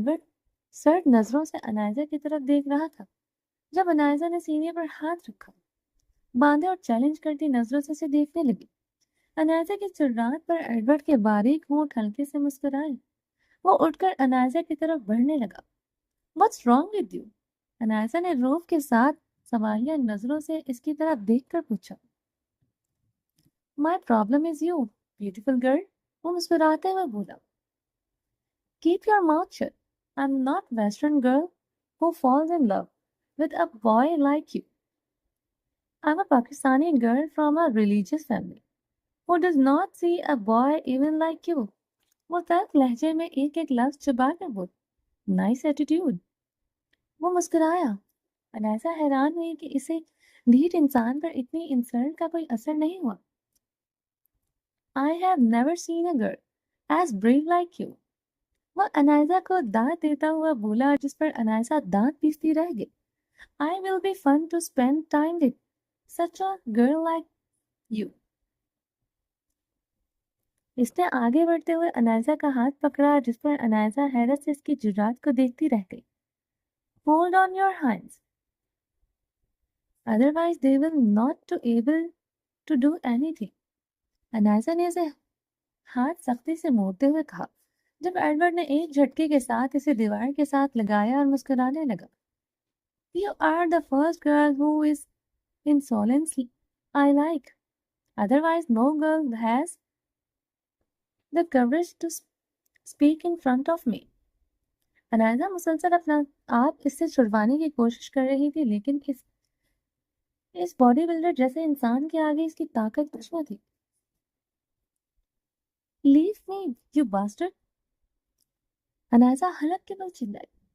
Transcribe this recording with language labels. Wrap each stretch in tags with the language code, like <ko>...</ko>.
<hi>Edward सर्द नजरों से अनायजा की तरफ देख रहा था जब अनायजा ने सीने पर हाथ रखा, बांधे और चैलेंज करती नजरों से उसे देखने लगी। अनायजा की सुर्रात पर एडवर्ड के बारीक होंठ हल्के से मुस्कुराए। वो उठकर अनायजा की तरफ बढ़ने लगा।</hi> <en>What's wrong with you?</en> <hi>अनायजा ने रौब के साथ सवालिया नजरों से इसकी तरफ देखकर पूछा।</hi> <en>My problem is you, beautiful girl.</en> <hi>वो मुस्कुराते हुए बोला।</hi> <en>Keep your mouth shut. I'm not Western girl who falls in love with a boy like you. I'm a Pakistani girl from a religious family who does not see a boy even like you.</en> <hi>वो तल्ख लहजे में एक एक लफ्ज चुबा कर बोल।</hi> <en>Nice attitude.</en> <hi>वो मुस्कुराया। अनायजा हैरान हुई कि इसे ढीठ इंसान पर इतनी इंसल्ट का कोई असर नहीं हुआ।</hi> <en>I have never seen a girl as brave like you.</en> <hi>वह अनायजा को दांत देता हुआ बोला जिस पर अनायजा दांत पीसती रह गई।</hi> <en>I will be fun to spend time with such a girl like you.</en> <hi>इसने आगे बढ़ते हुए अनायजा का हाथ पकड़ा जिस पर अनायजा हैरत से इसकी जुर्रात को देखती रह गई।</hi> <en>Hold on your hands. Otherwise they will not to able to do anything.</en> <hi>अनायजा ने उसे हाथ सख्ती से मोड़ते हुए कहा जब एडवर्ड ने एक झटके के साथ इसे दीवार के साथ लगाया और मुस्कुराने लगा।</hi> <en>You are the first girl who is insolence I like. Otherwise no girl has the courage to speak in front of me.</en> <hi>अनायजा मुसलसल अपना आप इससे छुड़वाने की कोशिश कर रही थी, लेकिन इस बॉडी बिल्डर जैसे इंसान के आगे इसकी ताकत कुछ न थी।</hi> <en>Leave me, you bastard.</en> <hi>अनायजा हलक के बल चिल्लाई।</hi>